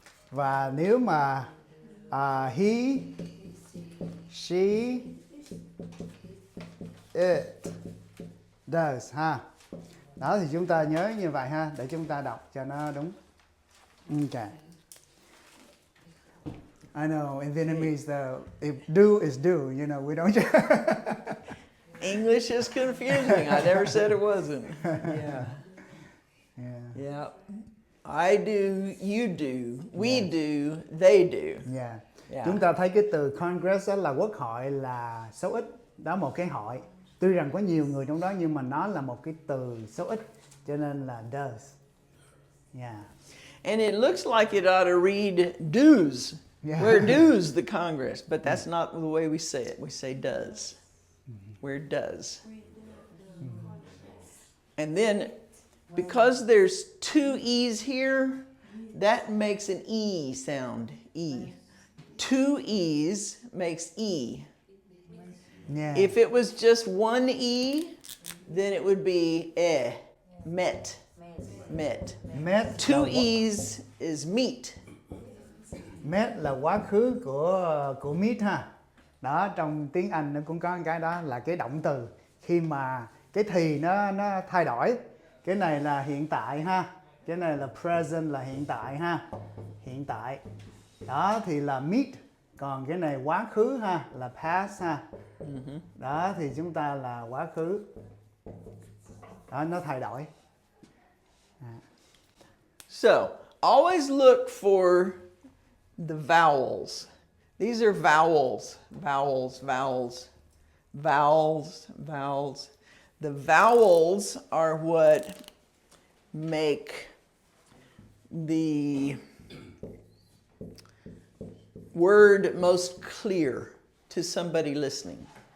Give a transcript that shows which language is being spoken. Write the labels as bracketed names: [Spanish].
[Vietnamese] Và nếu mà [English] he, she, it does [Vietnamese] ha. Đó thì chúng ta nhớ như vậy ha, để chúng ta đọc cho nó đúng. [English] Okay. I know in Vietnamese if do is do, you know, we don't. English is confusing. I never said it wasn't. Yeah. Yeah. Yeah. I do, you do, we do, they do. Yeah. Yeah. [Vietnamese] Chúng ta thấy cái từ Congress đó là quốc hội là số ít, đó một cái hội. Tuy rằng có nhiều người trong đó nhưng mà nó là một cái từ số ít, cho nên là does. [English] Yeah. And it looks like it ought to read does. Yeah. Where does the Congress? But that's not the way we say it. We say does. Where does. And then, because there's two E's here, that makes an E sound. E. Two E's makes E. Yeah. If it was just one E, then it would be met. Met. Met Two [Vietnamese] là, [English] E's is meet. [Vietnamese] met là quá khứ của meet ha. Đó, trong tiếng Anh nó cũng có cái đó là cái động từ khi mà cái thì nó thay đổi. Cái này là hiện tại ha. Cái này là present là hiện tại ha. Hiện tại. Đó thì là meet. Còn cái này quá khứ ha là past ha. Đó thì chúng ta là quá khứ. Đó, nó thay đổi. [English] So, always look for the vowels. These are vowels, vowels, vowels, vowels, vowels. The vowels are what make the word most clear to somebody listening.